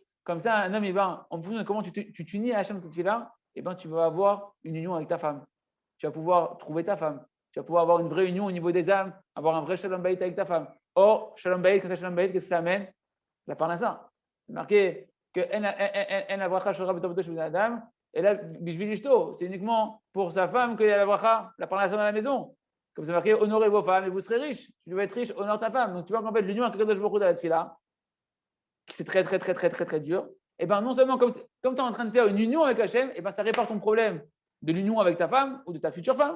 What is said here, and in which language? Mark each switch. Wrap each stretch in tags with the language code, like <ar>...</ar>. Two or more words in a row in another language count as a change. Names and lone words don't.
<fr>Comme ça, un homme, il va, en fonction de comment tu t'unis à Hachem dans ta tefila, et ben, tu vas avoir une union avec ta femme. Tu vas pouvoir trouver ta femme. Tu vas pouvoir avoir une vraie union au niveau des âmes, avoir un vrai</fr> <he>שלום בית</he> <fr>avec ta femme. Or,</fr> <he>שלום בית,</he> <fr>quand tu as</fr> <he>שלום בית,</he> <fr>qu'est-ce que ça amène? La parnassa. C'est marqué que</fr> <he>אין הברכה שורה בתוך ביתו של אדם.</he> <fr>Et là, bishvilishto, c'est uniquement pour sa femme qu'il y a la bracha, la parnassa dans la maison. Comme c'est marqué, honorez vos femmes et vous serez riches. Tu dois être riche, honore ta femme. Donc tu vois qu'en fait, l'union avec</fr> <he>הקדוש ברוך הוא</he> <fr>dans la tefila, c'est très dur. Et bien non seulement comme tu es en train de faire une union avec Hachem, et ben ça répare ton problème de l'union avec ta femme ou de ta future femme.</fr>